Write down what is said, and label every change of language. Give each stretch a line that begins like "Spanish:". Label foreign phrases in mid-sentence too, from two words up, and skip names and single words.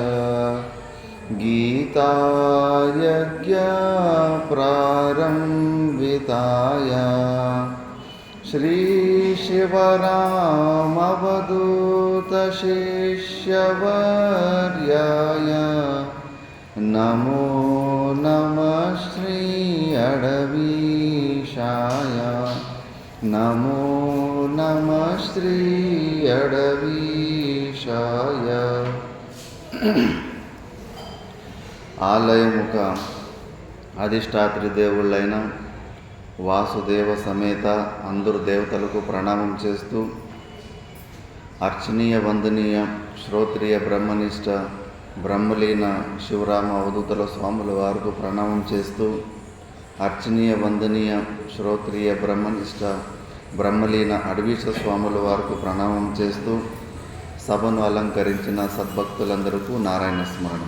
Sanskrit: गीतायज्ञप्रारम्भिताय श्रीशिवरामवधूतशिष्यवर्याय नमो नमः श्री अडवीशाय नमो नमः श्री अडवीशाय.
Telugu: ఆలయముక అధిష్టాత్రి దేవుళ్ళైన వాసుదేవ సమేత అందరు దేవతలకు ప్రణామం చేస్తూ, అర్చనీయ వందనీయ శ్రోత్రియ బ్రహ్మనిష్ట బ్రహ్మలీన శివరామ అవధూతల స్వాముల వారికి ప్రణామం చేస్తూ, అర్చనీయ వందనీయ శ్రోత్రియ బ్రహ్మనిష్ట బ్రహ్మలీన అడవీశ స్వాముల వారికి ప్రణామం చేస్తూ, సభను అలంకరించిన సద్భక్తులందరికీ నారాయణ స్మరణం.